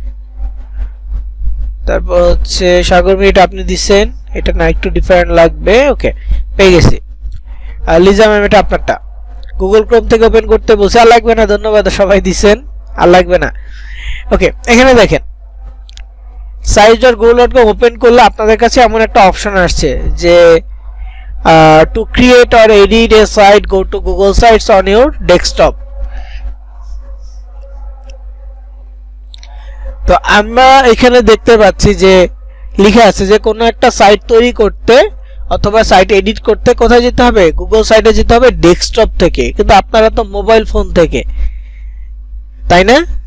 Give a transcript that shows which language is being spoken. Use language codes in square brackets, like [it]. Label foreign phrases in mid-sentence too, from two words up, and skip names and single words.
[bn] তারপর হচ্ছে সাগর মিট আপনি দিচ্ছেন, এটা না একটু ডিফারেন্ট লাগবে। ওকে, পেয়ে গেছি। লিজা ম্যাম, এটা আপনারটা গুগল ক্রোম থেকে ওপেন করতে বলছে, আর লাগবে না, ধন্যবাদ, সবাই দিচ্ছেন, আর লাগবে না। ওকে, এখানে দেখেন sites.google.com ওপেন করলে আপনাদের কাছে এমন একটা অপশন আসছে যে [en] to create or edit a site, go to Google Sites on your desktop। [bn] তো আমরা এখানে দেখতে পাচ্ছি যে লেখা আছে যে কোনো একটা সাইট তৈরি করতে অথবা সাইট এডিট করতে কোথায় যেতে হবে, গুগল সাইটে যেতে হবে ডেস্কটপ থেকে, কিন্তু আপনারা তো [en] mobile phone [bn] থেকে, তাই না?